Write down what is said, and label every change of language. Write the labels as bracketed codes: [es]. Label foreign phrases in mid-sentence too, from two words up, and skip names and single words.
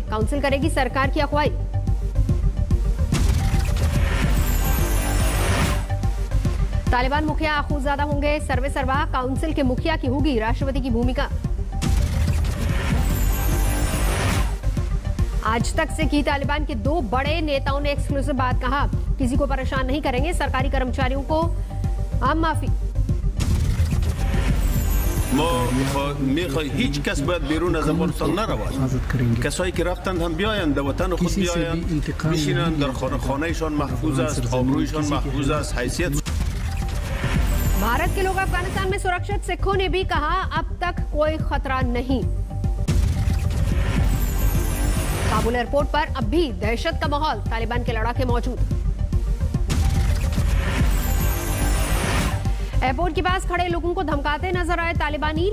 [hi] काउंसिल करेगी सरकार की अगुवाई। तालिबान मुखिया आखूजादा होंगे सर्वे सर्वा। काउंसिल के मुखिया की होगी राष्ट्रपति की भूमिका। आज तक से की तालिबान के दो बड़े नेताओं ने एक्सक्लूसिव बात कहा किसी को परेशान नहीं करेंगे, सरकारी कर्मचारियों को हम माफी। [fa] ما میخوای هیچ کس باید بیرون از افغانستان نرود. کسایی که رفتند هم بیایند در وطن خود بیایند، بشینند در خانهشان محفوظ است، آبرویشان محفوظ است، حیثیت. [hi] भारत के लोग अफगानिस्तान में सुरक्षित। सिखों ने भी कहा अब तक कोई खतरा नहीं। काबुल एयरपोर्ट पर अब भी दहशत का माहौल, तालिबान के लड़ाके मौजूद। एयरपोर्ट के पास खड़े लोगों को धमकाते नजर आए तालिबानी।